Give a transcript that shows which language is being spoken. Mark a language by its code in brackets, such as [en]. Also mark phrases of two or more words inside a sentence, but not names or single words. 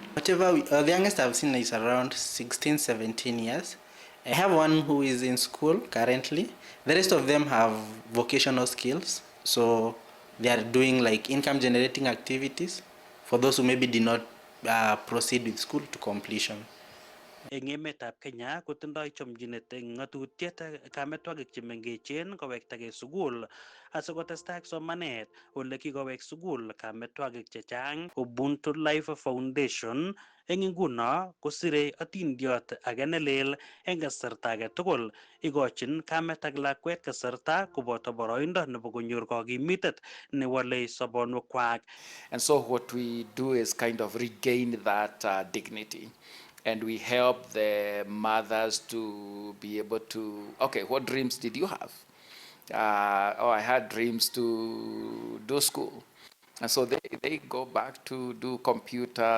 [en] The youngest I've seen is around 16, 17 years. I have one who is in school currently. The rest of them have vocational skills, so they are doing like income generating activities for those who maybe did not proceed with school to completion. [kln] Eng emetab Kenya kotindoi chomchinet eng ng'atutiet kametwagik chemengechen kowektagei sukul asikotestai ak somanet ole kikowek sukul kametwagik chechang. Ubuntu Life Foundation eng nguno kosire atindiot age nelel eng kasarta age tugul, ikochin kamet ak lakwet kasarta koboto boroindo nebo konyor kakimitet newale sobonwekwak. [en] And so what we do is kind of regain that dignity. And we help the mothers to be able to, okay, what dreams did you have? I had dreams to do school. And so they go back to do computer.